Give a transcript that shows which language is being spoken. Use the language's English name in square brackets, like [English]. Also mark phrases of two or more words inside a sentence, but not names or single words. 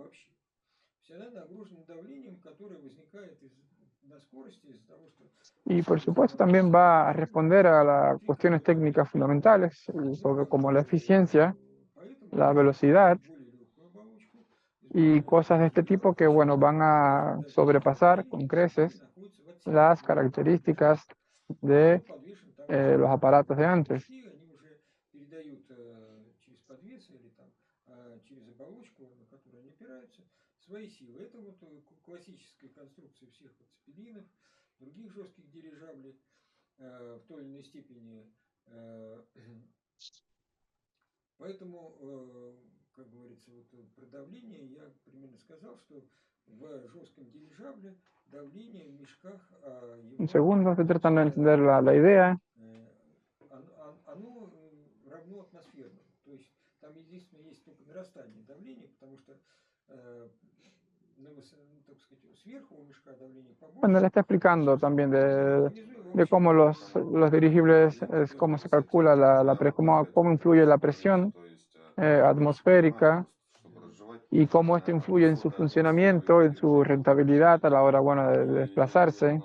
[Spanish] Y por supuesto también va a responder a las cuestiones técnicas fundamentales sobre como la eficiencia, la velocidad y cosas de este tipo que, bueno, van a sobrepasar con creces las características de [Russian] подвешен там [Spanish] los aparatos de antes. [Russian] они уже передают через подвесы или там через оболочку, на которую они опираются, свои силы. Это вот классическая конструкция всех вот цепелинов, других жестких дирижаблей в той или иной степени. Поэтому, как говорится, вот про давление я примерно сказал, что в жестком дирижабле давление в мешках [Spanish] Un segundo, estoy tratando de entender la idea. [Russian] оно равно атмосферному. То есть там единственное есть только нарастание давления, потому что так сказать, сверху у мешка давление побольше. [Spanish] Bueno, le está explicando también de cómo los dirigibles, cómo se calcula cómo influye la presión atmosférica y cómo esto influye en su funcionamiento, en su rentabilidad a la hora, bueno, de desplazarse.